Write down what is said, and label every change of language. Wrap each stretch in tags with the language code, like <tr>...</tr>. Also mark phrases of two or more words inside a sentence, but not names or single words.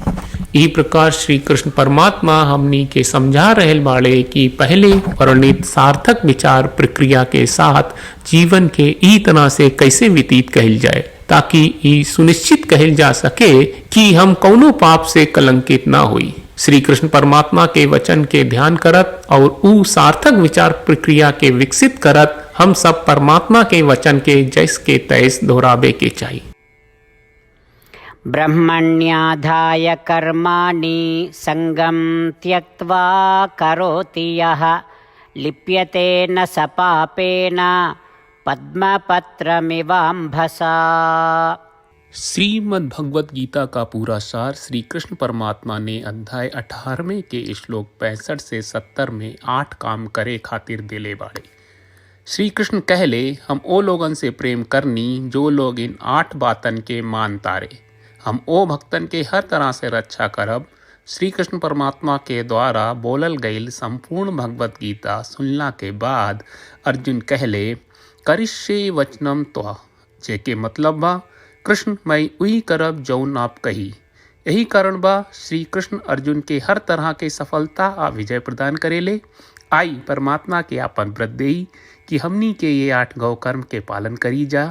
<bho>ई प्रकार श्री कृष्ण परमात्मा हमनी के समझा रहल बाड़े कि पहले वर्णित सार्थक विचार प्रक्रिया के साथ जीवन के ई तरह से कैसे व्यतीत कहल जाए, ताकि ई सुनिश्चित कहल जा सके कि हम कौनो पाप से कलंकित ना हुई। श्री कृष्ण परमात्मा के वचन के ध्यान करत और ऊ सार्थक विचार प्रक्रिया के विकसित करत हम सब परमात्मा के वचन के जैस के तैस दोहरावे के चाहिए।</bho> <sa>ब्रह्मण्याधाय कर्माणि संगं त्यक्त्वा करोति यः लिप्यते न स पापेन पद्मपत्रमिवाम्भसा।</sa> <bho>श्रीमद् भगवत गीता का पूरा सार श्री कृष्ण परमात्मा ने अध्याय 18वें के श्लोक 65 से 70 में 8 काम करे खातिर देले बाड़े। श्री कृष्ण कहले, हम ओ लोगन से प्रेम करनी जो लोग इन 8 बातन के मान तारे। हम ओ भक्तन के हर तरह से रक्षा करब। श्री कृष्ण परमात्मा के द्वारा बोलल गईल संपूर्ण भगवत गीता सुनला के बाद अर्जुन कहले,</bho> <sa>करिष्ये वचनम त्वा,</sa> <bho>जेके मतलब बा कृष्ण मैं वही करब जौन आप कही। यही कारण बा श्री कृष्ण अर्जुन के हर तरह के सफलता आ विजय प्रदान करेले। आई परमात्मा के आपन व्रत देई कि हमनी के ये 8 गौ कर्म के पालन करी जा।</bho>